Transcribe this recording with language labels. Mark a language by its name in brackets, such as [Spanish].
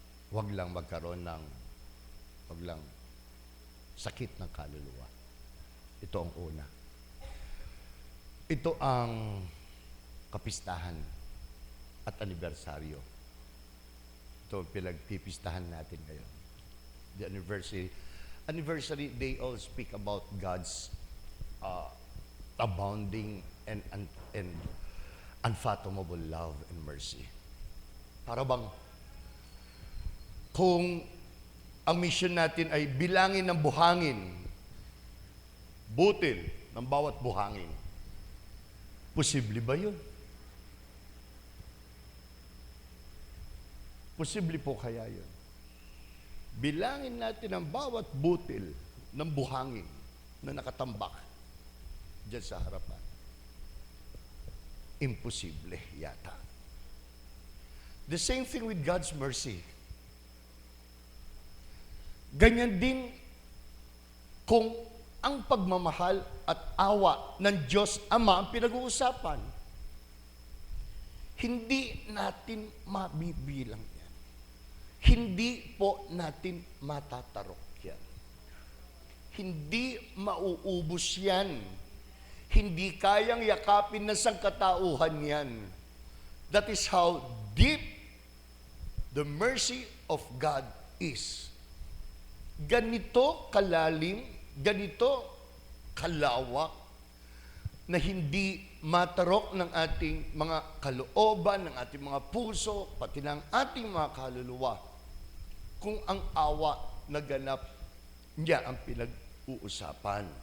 [Filipino] Wag lang magkaroon ng sakit ng kaluluwa. Ito ang una. Ito ang kapistahan at anibersaryo. Ito ang pinagpipistahan natin ngayon. [English] The anniversary, they all speak about God's abounding and unfathomable love and mercy. [Filipino] Para bang kung ang mission natin ay bilangin ng buhangin, butil ng bawat buhangin, posible ba yun? Posible po kaya yun? Bilangin natin ang bawat butil ng buhangin na nakatambak dyan sa harapan. Imposible yata. [English] The same thing with God's mercy. [Filipino] Ganyan din kung ang pagmamahal at awa ng Diyos Ama ang pinag-uusapan. Hindi natin mabibilang yan. Hindi po natin matatarok yan. Hindi mauubos yan. Hindi kayang yakapin ng sangkatauhan yan. [English] That is how deep the mercy of God is. [Filipino] Ganito kalalim, ganito kalawak, na hindi matarok ng ating mga kalooban, ng ating mga puso, pati ng ating mga kaluluwa, kung ang awa na ganap niya ang pinag-uusapan.